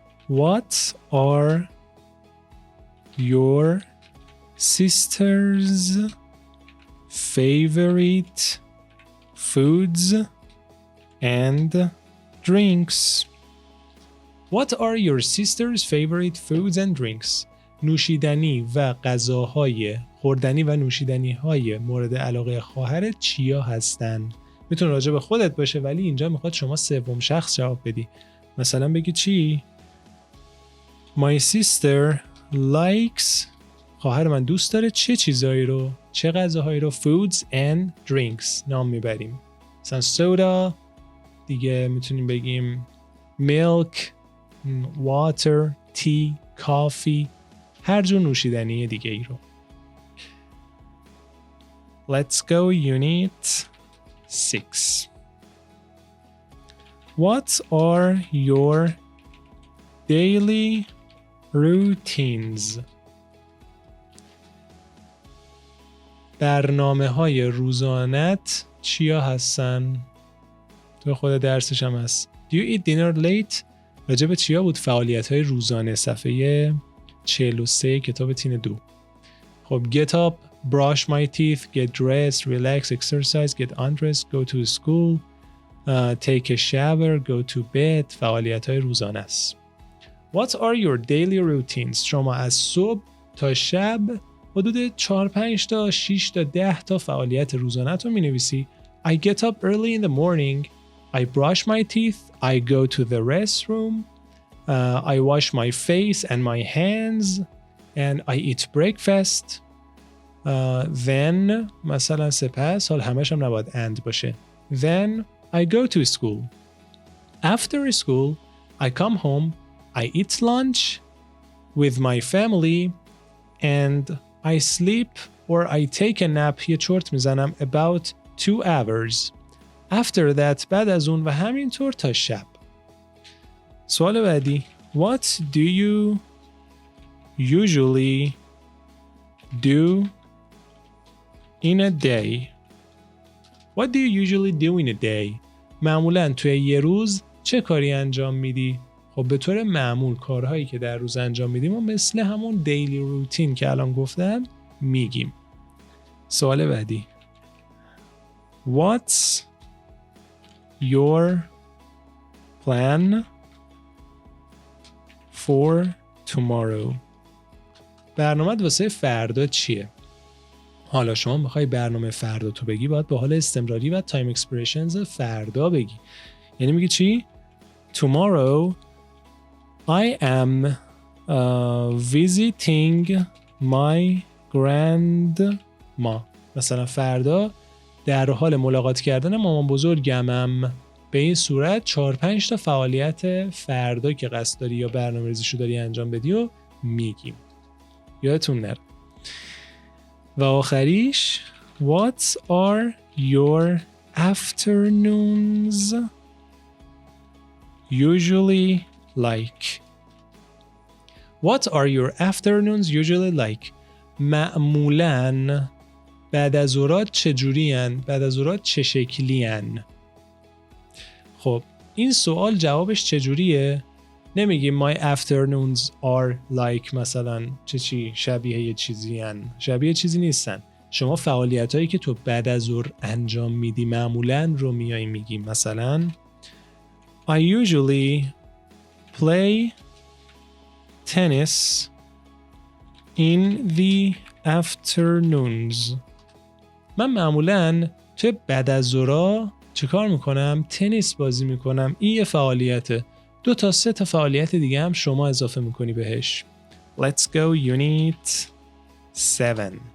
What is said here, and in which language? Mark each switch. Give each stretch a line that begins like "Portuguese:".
English: What are your sister's favorite foods and drinks? What are your sister's favorite foods and drinks?
Persian: نوشیدنی و غذاهای خوردنی و نوشیدنی های مورد علاقه خواهرت چیا هستن؟ میتونه راجع به خودت باشه ولی اینجا میخواد شما سوم شخص جواب بدی. مثلا بگی چی؟
English: My sister likes
Persian: خواهر من دوست داره چه چیزایی رو؟ چه غذاهایی رو؟
English: Foods and drinks
Persian: نام میبریم. مثلا soda، دیگه میتونیم بگیم
English: milk، water، tea، coffee،
Persian: هر جور نوشیدنی دیگه ای رو.
English: Let's go unit 6. What are your daily routines?
Persian: برنامه‌های روزانت چیا هستن؟ تو خود درسش هم هست.
English: Do you eat dinner late؟
Persian: راجب چیا بود فعالیت‌های روزانه؟ صفحه 43 کتاب تین 2.
English: خب get up، brush my teeth، get dressed، relax، exercise، get undressed، go to school، take a shower، go to bed.
Persian: فعالیت‌های روزانه است.
English: What are your daily routines؟
Persian: شما از صبح تا شب حدود 4-5 تا 6 تا 10 تا فعالیت روزانه رو می‌نویسی.
English: I get up early in the morning. I brush my teeth. I go to the restroom. I wash my face and my hands. And I eat breakfast.
Persian: Then مثلا سپس حال همش هم نباید and باشه.
English: Then I go to school. After school, I come home. I eat lunch with my family. And I sleep or I take a nap.
Persian: یه چرت میزنم
English: about 2 hours. After that
Persian: بعد از اون و همینطور تا شب. سوال بعدی.
English: What do you usually do in a day? What do you usually do in a day?
Persian: معمولاً توی یه روز چه کاری انجام میدی؟ خب خب به طور معمول کارهایی که در روز انجام میدیم و مثل همون دیلی روتین که الان گفتم میگیم. سوال بعدی.
English: What's your plan for tomorrow؟
Persian: برنامه‌ت واسه فردا چیه؟ حالا شما میخوای برنامه فردا تو بگی، باید با حال استمراری و تایم اکسپرشنز فردا بگی. یعنی میگی چی؟
English: Tomorrow I am visiting my grandma.
Persian: مثلا فردا در حال ملاقات کردن مامان بزرگمم. به این صورت 4-5 تا فعالیت فردا که قصد داری یا برنامه‌ریزیشو داری انجام بدی و میگیم. یادتون نره. و آخریش
English: What are your afternoons usually like؟ What are your afternoons usually like؟
Persian: معمولاً بعد از ظهرات چجوری هن؟ بعد از ظهرات چه شکلی هن؟ خب این سوال جوابش چجوریه؟ نمیگیم
English: my afternoons are like
Persian: مثلا چی شبیه یه چیزی هن. شبیه چیزی نیستن. شما فعالیت هایی که تو بعد از ظهر انجام میدی معمولاً رو میایی میگیم.
English: مثلا I usually play tennis in the afternoons.
Persian: من معمولاً توی بعد از ظهرها چه کار میکنم؟ تنیس بازی میکنم. این یه فعالیته. 2 تا 3 تا فعالیت دیگه هم شما اضافه میکنی بهش.
English: Let's go unit 7.